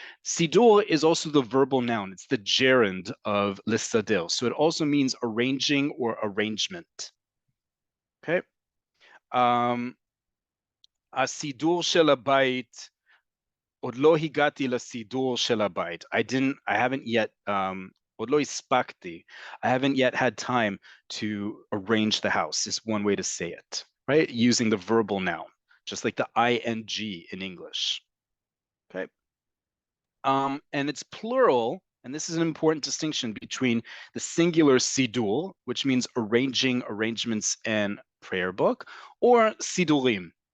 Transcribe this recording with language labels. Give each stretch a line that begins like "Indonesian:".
English: Siddur is also the verbal noun. It's the gerund of listadir. So it also means arranging or arrangement. Okay.
Hebrew: הסידור של הבית, עוד לא הגעתי לסידור של הבית.
English: I haven't yet,
Hebrew: עוד לא הספקתי.
English: I haven't yet had time to arrange the house is one way to say it, right? Using the verbal noun, just like the ing in English, okay? And it's plural, and this is an important distinction between the singular sidul, which means arranging, arrangements, and prayer book, or sidurim.